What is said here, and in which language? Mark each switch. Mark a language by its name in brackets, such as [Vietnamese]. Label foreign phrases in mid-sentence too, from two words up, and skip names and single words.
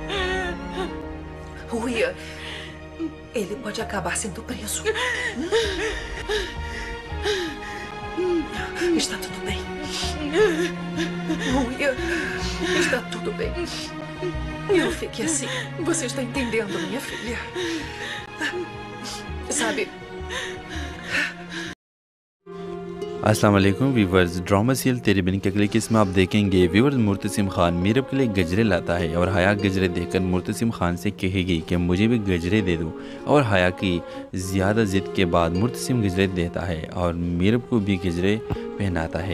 [Portuguese] Ruia, ele pode acabar sendo preso. Está tudo bem. Ruia, está tudo bem. Não fique assim. Você está entendendo, minha filha? Sabe... [Urdu] السلام علیکم ویورز. [English] drama serial [Urdu] تیری بن کے اگلے قسط آپ دیکھیں گے ویورز مرتسم خان میرب کے لیے گجرے لاتا ہے اور حیا گجرے دیکھ کر مرتسم خان سے کہے گی کہ مجھے بھی گجرے دے دو اور حیا کی زیادہ ضد کے بعد مرتسم گجرے دیتا ہے اور میرب کو بھی گجرے پہناتا ہے.